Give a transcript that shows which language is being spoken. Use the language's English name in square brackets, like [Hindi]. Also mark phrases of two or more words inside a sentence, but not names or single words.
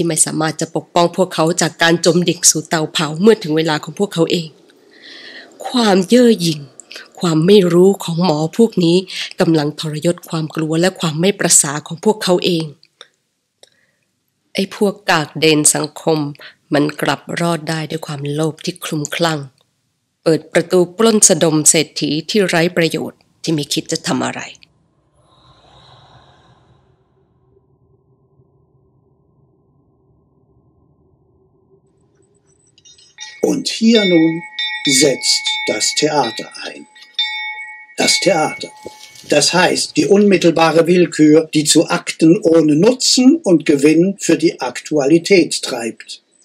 [Thai] ไม่สามารถจะปกป้องพวกเขาจากการจมดิ่งสู่เตาเผาเมื่อถึงเวลาของพวกเขาเองความเย่อหยิ่งความไม่รู้ของหมอพวกนี้กำลังทรยศความกลัวและความไม่ประสาของพวกเขาเองไอ้พวกกากเดนสังคมมันกลับรอดได้ด้วยความโลภที่คลุ้มคลั่งเปิดประตูปล้นสะดมเศรษฐีที่ไร้ประโยชน์ที่ไม่คิดจะทำอะไร [German] Und hier nun setzt das Theater ein. Das Theater, Das heißt, die unmittelbare Willkür, die zu Akten ohne Nutzen und Gewinn für die Aktualität treibt.